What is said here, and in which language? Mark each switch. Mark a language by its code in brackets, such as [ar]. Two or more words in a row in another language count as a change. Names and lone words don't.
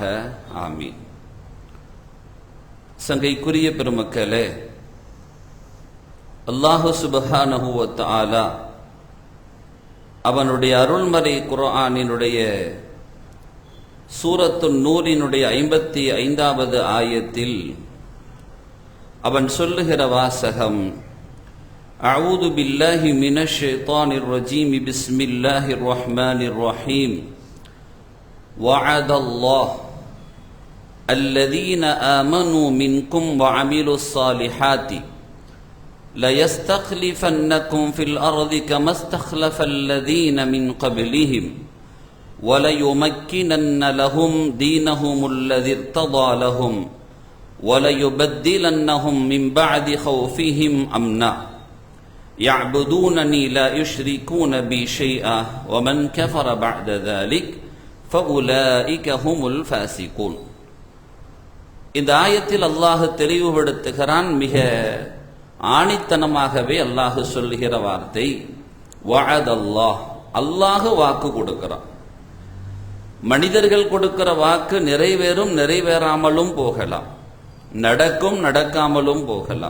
[ta] ஆமீன். சங்கைக்குரிய பெருமக்களே, [ar] الله سبحانه وتعالى [ta] அவனுடைய அருள்மறை குர்ஆனினுடைய சூரத்துன் நூரினுடைய 55வது ஆயத்தில் அவன் சொல்லுகிற வாசகம், [ar] أعوذ بالله من الشيطان الرجيم بسم الله الرحمن الرحيم وعد الله الذين آمنوا منكم وعملوا الصالحات ليستخلفنكم في الأرض كما استخلف الذين من قبلهم وَلَيُمَكِّنَنَّ لَهُمْ دِينَهُمُ الَّذِي ارْتَضَى لَهُمْ وَلَيُبَدِّلَنَّهُمْ مِنْ بَعْدِ خَوْفِهِمْ أَمْنًا يَعْبُدُونَنِي لَا يُشْرِكُونَ بِي شَيْئًا وَمَنْ كَفَرَ بَعْدَ ذَلِكَ فَأُولَئِكَ هُمُ الْفَاسِقُونَ. [ta] இந்த ஆயத்தில் அல்லாஹ் தெளிவுபடுத்துகிறான். மிக ஆணித்தனமாகவே அல்லாஹ் சொல்லுகிற வார்த்தை [ar] وعد الله. [ta] அல்லாஹ் வாக்கு கொடுக்கிறான். மனிதர்கள் கொடுக்கிற வாக்கு நிறைவேறும், நிறைவேறாமலும் போகலாம், நடக்கும், நடக்காமலும் போகலாம்.